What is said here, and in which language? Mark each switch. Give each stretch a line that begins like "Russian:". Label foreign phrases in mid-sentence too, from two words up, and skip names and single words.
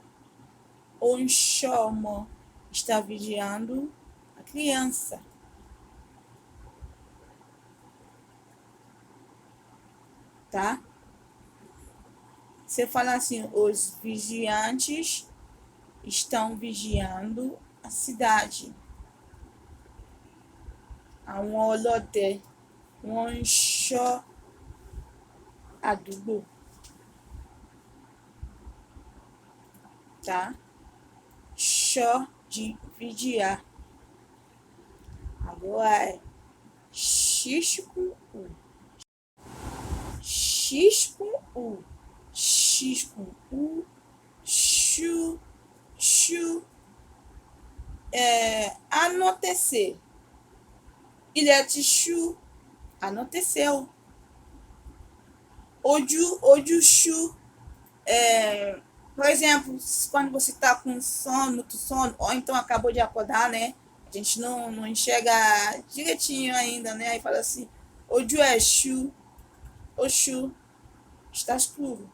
Portuguese: Onxomo, está vigiando a criança. Tá? Você fala assim, os vigiantes estão vigiando a cidade.
Yoruba: Àwọn ọlọ́dẹ wọ́n ń ṣọ́ àdúgbò.
Portuguese: Tá? Ṣọ́ de vigiar. Agora é X com U. X com U. Chu. Anoitecer.
Yoruba: Ilẹ̀ chu. Anoiteceu. Ojú chu.
Portuguese: Por exemplo, quando você está com sono, muito sono, ou então acabou de acordar, né? A gente não enxerga direitinho ainda, né? Aí fala assim,
Yoruba: ojú é chu.
Portuguese: Oxu, está escuro.